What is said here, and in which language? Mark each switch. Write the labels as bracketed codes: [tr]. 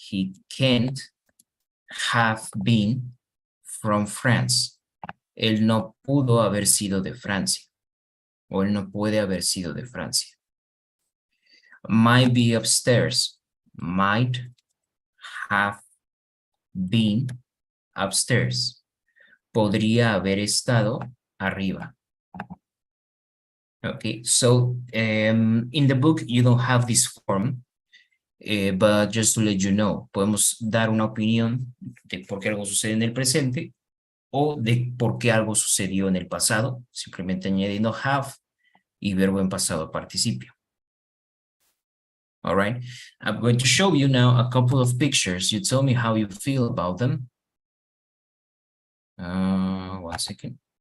[en] He can't have been from France. [es] Él no pudo haber sido de Francia. O él no puede haber sido de Francia. [en] Might be upstairs. Might have been upstairs. [es] Podría haber estado arriba. Okay, so in the book you don't have this form, but just to let you know, podemos dar una opinión de por qué algo sucede en el presente o de por qué algo sucedió en el pasado, simplemente añadiendo have y verbo en pasado participio. [en] All right, I'm going to show you now a couple of pictures. You tell me how you feel about them. 1 second.